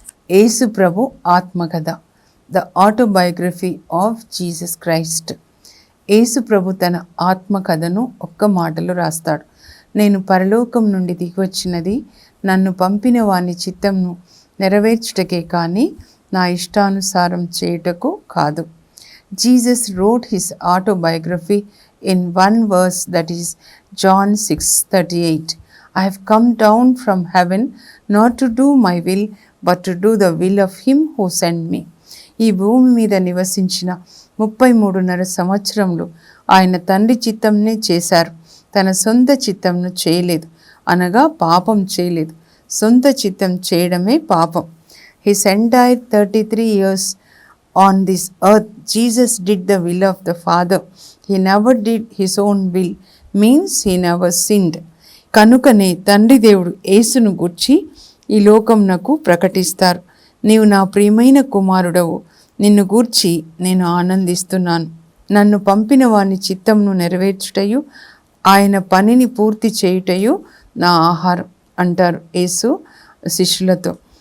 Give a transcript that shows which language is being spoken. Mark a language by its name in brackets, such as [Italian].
[Telugu] యేసు ప్రభు ఆత్మకథ, [English] The autobiography of Jesus Christ. [Telugu] యేసు ప్రభు తన ఆత్మకథను ఒక్క మాటలో రాస్తాడు. నేను పరలోకం నుండి దిగివచ్చినది నన్ను పంపిన వాని చిత్తంను నెరవేర్చుటకే కానీ నా ఇష్టానుసారం చేయుటకు కాదు. [English] Jesus wrote his autobiography in one verse, that is John 6:38. I have come down from heaven not to do my will, but to do the will of him who sent me. [Telugu] ఈ భూమి మీద నివసించిన 33.5 సంవత్సరములు ఆయన తండ్రి చిత్తంనే చేశారు, తన సొంత చిత్తంను చేయలేదు, అనగా పాపం చేయలేదు. సొంత చిత్తం చేయడమే పాపం. [English] His entire 33 years on this earth, Jesus did the will of the Father. He never did his own will, means he never sinned. [Telugu] కనుకనే తండ్రి దేవుడు యేసును గూర్చి ఈ లోకమునకు ప్రకటిస్తారు, నీవు నా ప్రియమైన కుమారుడవు, నిన్ను గూర్చి నేను ఆనందిస్తున్నాను. నన్ను పంపిన వాని చిత్తమును నెరవేర్చుటయు ఆయన పనిని పూర్తి చేయుటయు నా ఆహారం అంటారు యేసు శిష్యులతో.